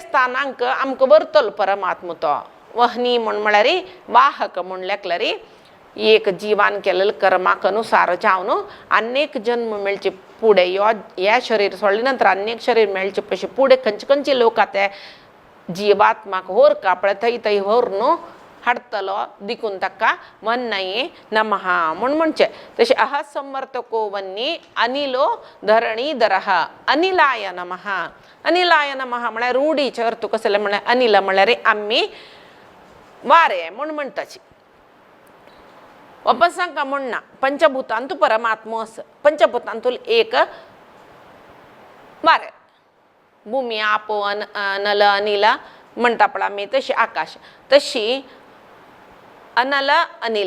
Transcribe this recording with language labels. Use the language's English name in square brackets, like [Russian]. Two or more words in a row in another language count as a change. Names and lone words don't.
[Konkani] स्थानांक आमकां व्हरतलो परमात्मा तो वहनी म्हळ्यार वाहक म्हण लेखल्यार एक जीवान केलेले कर्माक अनुसार जावन अनेक जन्म मेळचे पुढे ह्या शरीर सोडले नंतर अनेक शरीर मेळचे पयशे पुढे खंयचे लोक ते जीवात्माक होर कापळे थंय व्हरून हाडतलो देखून ताका [Sanskrit] वन्नये नमः [Konkani] म्हण म्हणचे तशें [Sanskrit] अह संवर्तको वन्नी अनिलो धरणीधरः अनिलाय नमः [Konkani] अनिलाय नमः म्हळ्यार रूढीचे अर्थ कसले म्हळ्यार अनिल म्हळ्यार आमी वारे म्हण म्हणटाची वापस सांगता म्हणना पंचभूतांतू परमात्मा आसा पंचभूतांतूल एक वारे भूमी आपो नल अनिल म्हणटा पळय आमी तशी आकाश तशी अनल अनिल